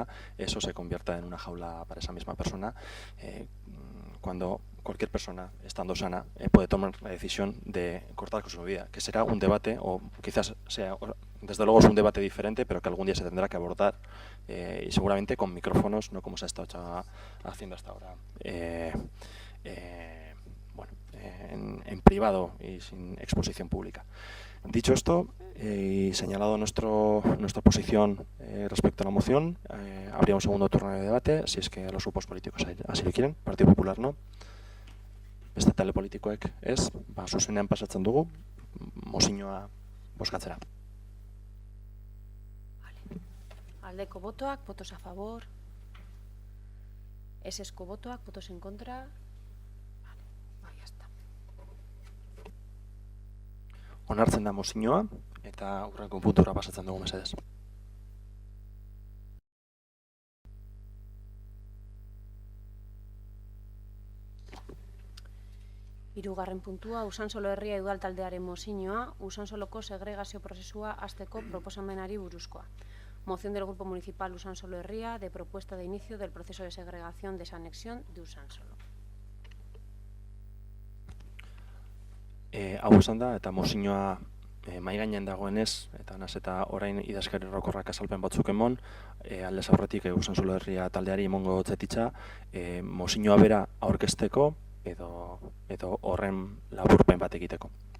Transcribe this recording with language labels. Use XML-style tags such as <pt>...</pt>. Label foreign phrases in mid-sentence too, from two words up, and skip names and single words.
<es>eso se convierta en una jaula para esa misma persona, cuando cualquier persona, estando sana, puede tomar la decisión de cortar con su vida, que será un debate, o quizás sea, desde luego es un debate diferente, pero que algún día se tendrá que abordar, y seguramente con micrófonos, no como se ha estado haciendo hasta ahora, en privado y sin exposición pública. Dicho esto, y señalado nuestra posición respecto a la moción, habría un segundo turno de debate, si es que los grupos políticos así lo quieren, Partido Popular no.</es> <eu>Beste talde politikoek ez, zuzenean pasatzen dugu, mozioa bozkatzera. Aldeko botoak,</eu> <es>votos a favor.</es> <eu>Esesko botoak,</eu> <es>votos en contra. Ya está.</es> <eu>Onartzen da mozioa eta aurreko puntura pasatzen dugu mesedez. Hirugarren puntua, Usansolo herria udaltaldearen mozioa, Usansoloko segregazio prozesua hasteko proposamenari buruzkoa.</eu> <es>Moción del Grupo Municipal Usansolo Herria de propuesta de inicio del proceso de segregación desanexión de Usansolo.</es> <eu>Hau esan da, eta mozioa mahai gainean dagoenez, eta orain idazkari orokorrak azalpen batzuk emon, aldez aurretik Usansolo Herria taldeari emongo zetitza, mozioa bera aurkezteko, edo horren laburpen bat egiteko.</eu>